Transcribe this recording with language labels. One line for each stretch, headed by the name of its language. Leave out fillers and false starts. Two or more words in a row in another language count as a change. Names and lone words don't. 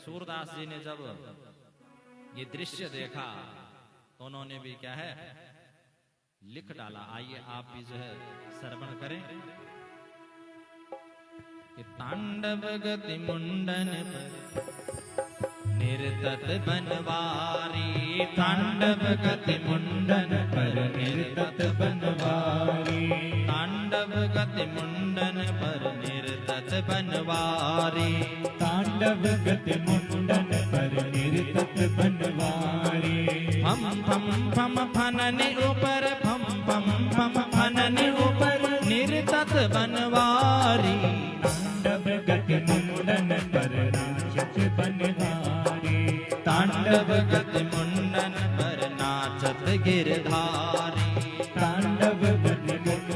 Hindi: सूरदास जी ने जब ये दृश्य देखा तो उन्होंने भी क्या है लिख डाला। आइए आप भी जो है श्रवण करें कि
Braj: तांडव गति मुंडन निर्तत बनवारी, तांडव गति मुंडन पर निर्तत बनवारी, तांडव गति मुंडन पर निर्तत बनवारी, तांडव गति मुंडन पर निर्तत बनवारी। फम फम फम फनने ऊपर, फम फम फम फनने ऊपर निर्तत बनवारी, तांडव गति मुंडन पर नाचत बनवारी, तांडव गति मुंडन पर नाचत गिरधारी, तांडव गति मुंडन